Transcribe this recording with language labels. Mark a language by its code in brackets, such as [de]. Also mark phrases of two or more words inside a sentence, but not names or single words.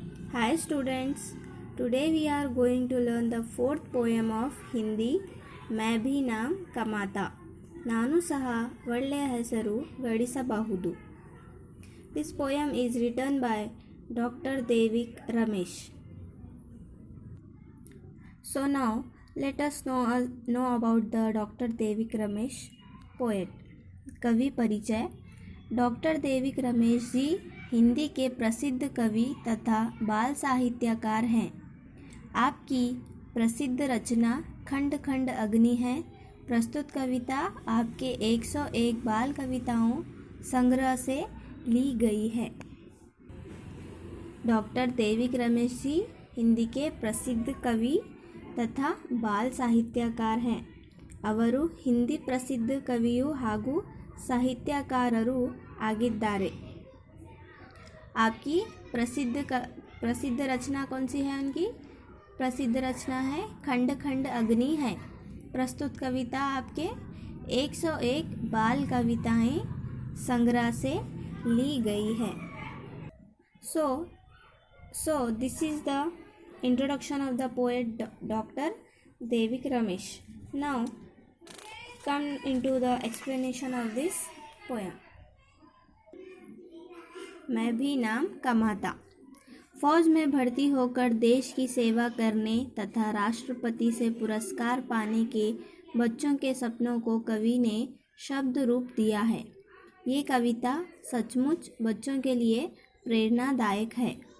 [en] Hi students, today we are going to learn the fourth poem of Hindi, [hi] मैं भी नाम कमाता, [kn] ನಾನು ಸಹ ಒಳ್ಳೆಯ ಹೆಸರು ಗಳಿಸಬಹುದು. [en] This poem is written by Dr. Devik Ramesh. So now let us know about the Dr. Devik Ramesh poet. [hi] कवि परिचय. डॉक्टर देविक रमेश जी हिंदी के प्रसिद्ध कवि तथा बाल साहित्यकार हैं. आपकी प्रसिद्ध रचना खंड खंड अग्नि है. प्रस्तुत कविता आपके 101 बाल कविताओं संग्रह से ली गई है. डॉक्टर देविक रमेश जी हिंदी के प्रसिद्ध कवि तथा बाल साहित्यकार हैं. [kn] ಅವರು ಹಿಂದಿ ಪ್ರಸಿದ್ಧ ಕವಿಯು ಹಾಗೂ ಸಾಹಿತ್ಯಕಾರರು ಆಗಿದ್ದಾರೆ. [hi] आपकी प्रसिद्ध रचना कौन सी है? उनकी प्रसिद्ध रचना है खंड खंड अग्नि है. प्रस्तुत कविता आपके 101 बाल कविताएं संग्रह से ली गई है. [en] So this is the introduction of the poet Dr. Devik Ramesh. Now come into the explanation of this poem. [hi] मैं भी नाम कमाता. फौज में भर्ती होकर देश की सेवा करने तथा राष्ट्रपति से पुरस्कार पाने के बच्चों के सपनों को कवि ने शब्द रूप दिया है. ये कविता सचमुच बच्चों के लिए प्रेरणादायक है.